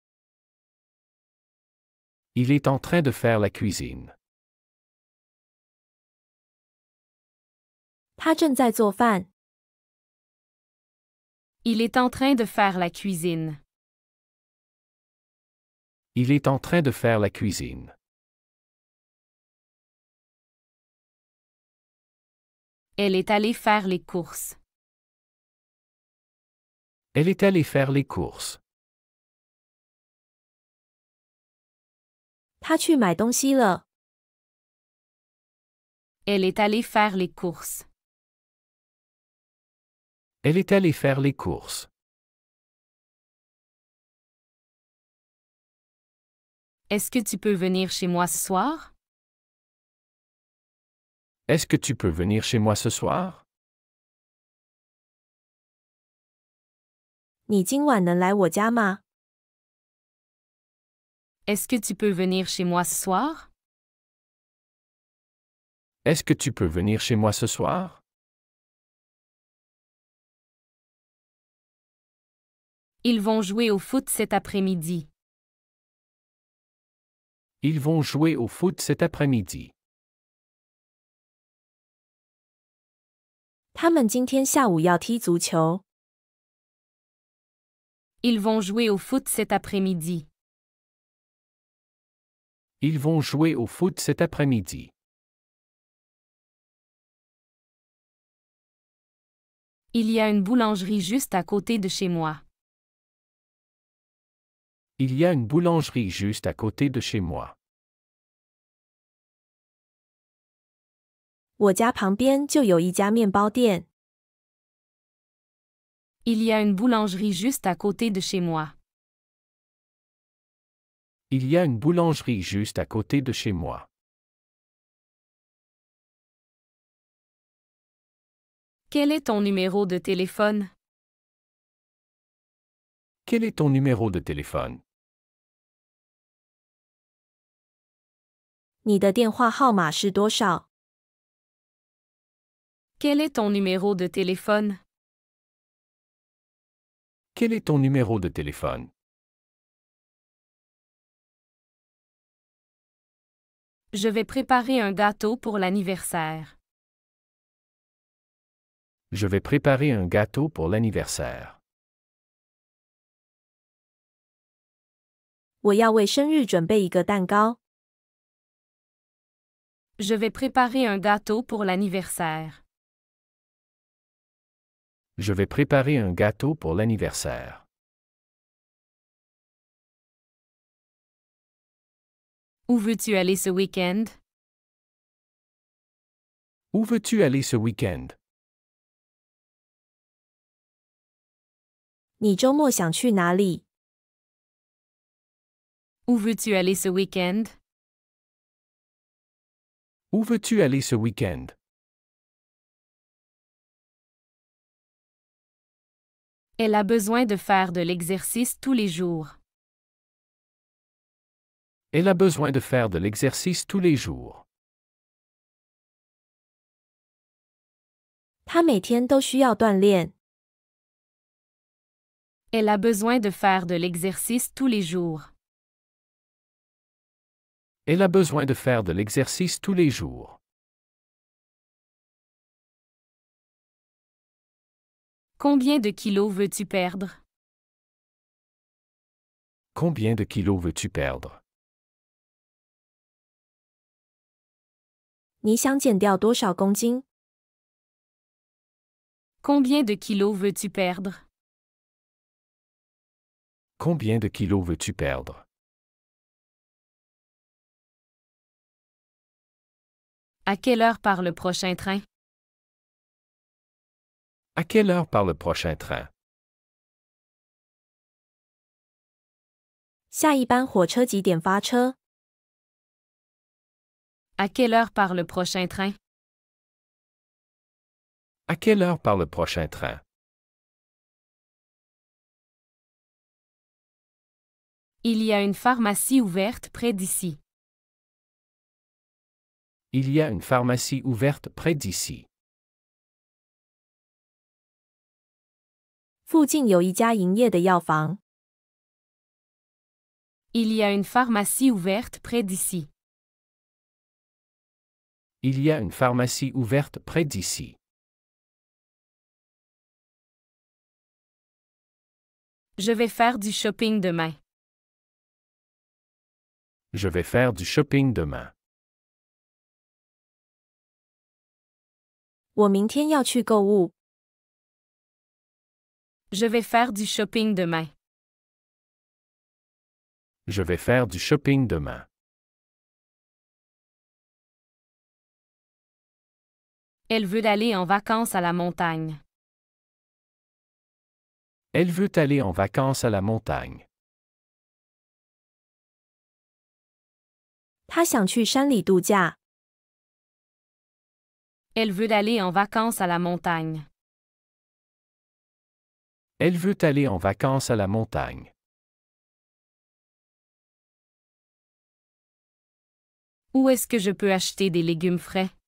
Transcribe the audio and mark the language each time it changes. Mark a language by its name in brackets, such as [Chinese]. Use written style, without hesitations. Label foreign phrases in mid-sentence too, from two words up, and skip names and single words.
[French] Il est en train de faire la cuisine. [Chinese] 他正在做饭。 [French] Il est en train de faire la cuisine. Il est en train de faire la cuisine. Elle est allée faire les courses. Elle est allée faire les courses. [Chinese] 他去买东西了。 [French] Elle est allée faire les courses. Elle est allée faire les courses. Est-ce que tu peux venir chez moi ce soir? Est-ce que tu peux venir chez moi ce soir? [Chinese] 你今晚能来我家吗？ [French] Est-ce que tu peux venir chez moi ce soir? Est-ce que tu peux venir chez moi ce soir? Ils vont jouer au foot cet après-midi. Ils vont jouer au foot cet après-midi. [Chinese] 他们今天下午要踢足球。 [French] Ils vont jouer au foot cet après-midi. Ils vont jouer au foot cet après-midi. Il y a une boulangerie juste à côté de chez moi. Il y a une boulangerie juste à côté de chez moi. [Chinese] 我家旁边就有一家面包店。 [French] Il y a une boulangerie juste à côté de chez moi. Il y a une boulangerie juste à côté de chez moi. Quel est ton numéro de téléphone? Quel est ton numéro de téléphone? [Chinese] 你的电话号码是多少？ [French] Quel est ton numéro de téléphone? Quel est ton numéro de téléphone? Je vais préparer un gâteau pour l'anniversaire. Je vais préparer un gâteau pour l'anniversaire. [Chinese] 我要为生日准备一个蛋糕。 [French] Je vais préparer un gâteau pour l'anniversaire. Je vais préparer un gâteau pour l'anniversaire. Où veux-tu aller ce week-end? Où veux-tu aller ce week-end? [Chinese] 你周末想去哪里？ [French] Où veux-tu aller ce week-end? Où veux-tu aller ce week-end? Elle a besoin de faire de l'exercice tous les jours. Elle a besoin de faire de l'exercice tous les jours. [Chinese] 他每天都需要锻炼。 [French] Elle a besoin de faire de l'exercice tous les jours. Elle a besoin de faire de l'exercice tous les jours. Combien de kilos veux-tu perdre? Combien de kilos veux-tu perdre? [Chinese] 你想减掉多少公斤？ [French] Combien de kilos veux-tu perdre? Combien de kilos veux-tu perdre? À quelle heure part le prochain train? À quelle heure part le prochain train? [Chinese] 下一班火车几点发车？ [French] À quelle heure part le prochain train? À quelle heure part le prochain train? Il y a une pharmacie ouverte près d'ici. Il y a une pharmacie ouverte près d'ici. [Chinese] 附近有一家营业的药房。 [French] Il y a une pharmacie ouverte près d'ici. Il y a une pharmacie ouverte près d'ici. Je vais faire du shopping demain. Je vais faire du shopping demain. [Chinese] 我明天要去购物。 [French] Je vais faire du shopping demain. Je vais faire du shopping demain. Elle veut aller en vacances à la montagne. Elle veut aller en vacances à la montagne. [Chinese] 她想去山里度假。 [French] Elle veut aller en vacances à la montagne. Elle veut aller en vacances à la montagne. Où est-ce que je peux acheter des légumes frais?